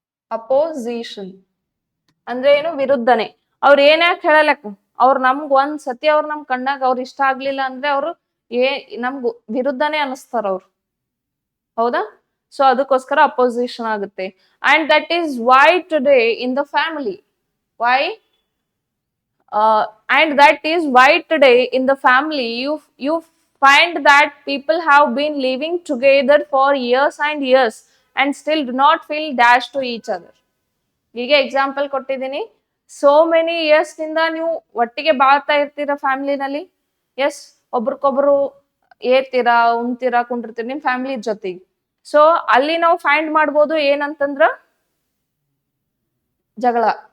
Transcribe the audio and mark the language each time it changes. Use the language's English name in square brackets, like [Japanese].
[Kannada] Opposition ಅಂದ್ರೆ ಏನು? ವಿರುದ್ಧನೆ. ಅವ್ರ ಏನ್ಯಾಕೆ ಹೇಳಲಕ್ಕ, ಅವ್ರು ನಮ್ಗ್ ಒಂದ್ ಸತಿ ಅವ್ರು ನಮ್ ಕಣ್ಣಾಗ ಅವ್ರ ಇಷ್ಟ ಆಗ್ಲಿಲ್ಲ ಅಂದ್ರೆ ಅವ್ರು ನಮ್ಗ್ ವಿರುದ್ಧನೇ ಅನಿಸ್ತಾರ ಅವ್ರು, ಹೌದಾ? ಸೊ ಅದಕ್ಕೋಸ್ಕರ ಅಪೋಸಿಷನ್ ಆಗುತ್ತೆ. [English] And that is why today in the family, why and that is why today in the family you find that people have been living together for years and years and still do not feel dash to each other. [Kannada] ಹೀಗೆ example ಕೊಟ್ಟಿದ್ದೀನಿ. [English] so many years [Kannada] ನಿಂದ ನೀವು ಒಟ್ಟಿಗೆ ಬಾಳ್ತಾ ಇರ್ತೀರಾ ಫ್ಯಾಮಿಲಿನಲ್ಲಿ. S, ಒಬ್ರಿಗೊಬ್ರು ಏರ್ತೀರಾ, ಉಣ್ತೀರಾ, ಕುಂಡಿರ್ತೀರಾ ನಿಮ್ family ಜೊತೆಗೆ. So ಅಲ್ಲಿ ನಾವು ಫೈಂಡ್ ಮಾಡ್ಬೋದು ಏನಂತಂದ್ರ ಜಗಳ.